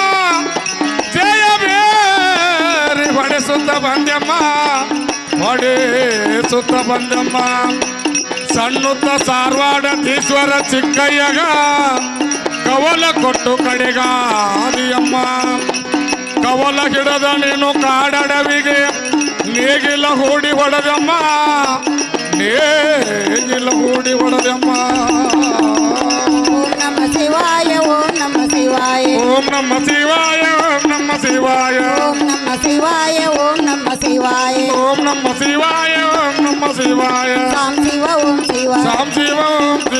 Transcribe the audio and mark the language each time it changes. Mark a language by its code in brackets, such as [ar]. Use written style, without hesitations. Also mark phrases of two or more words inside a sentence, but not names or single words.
[kn] ಜಯಬೇರಿ ಹೊಡೆಸುತ್ತ ಬಂದೆಮ್ಮ ಹೊಡೆಸುತ್ತ ಬಂದೆಮ್ಮ ಸಣ್ಣುತ್ತ ಸಾರವಾಡದೀಶ್ವರ ಚಿಕ್ಕಯ್ಯಗ ಕವಲ ಕೊಟ್ಟು ಕಡೆಗಾದಿಯಮ್ಮ ಕವಲ ಹಿಡದ ನೀನು ಕಾಡಡವಿಗೆ ನೇಗಿಲ ಹೂಡಿ ಹೊಡೆದಮ್ಮ ನೇಗಿಲ ಹೂಡಿ ಹೊಡೆದಮ್ಮ [sa] ಓಂ ನಮ ಶಿವಾಯ ಓಂ ನಮ ಶಿವಾಯ ಓಂ ನಮ ಶಿವಾಯ ಓಂ ನಮ ಶಿವಾಯ ಓಂ ನಮ ಶಿವಾಯ ಓಂ ನಮ ಶಿವಾಯ ಓಂ ನಮ ಶಿವಾಯ ಓಂ ನಮ ಶಿವಾಯ ಸಾಂ ಶಿವ ಓಂ ಶಿವ ಸಾಂ ಶಿವ ಓಂ ಶಿವ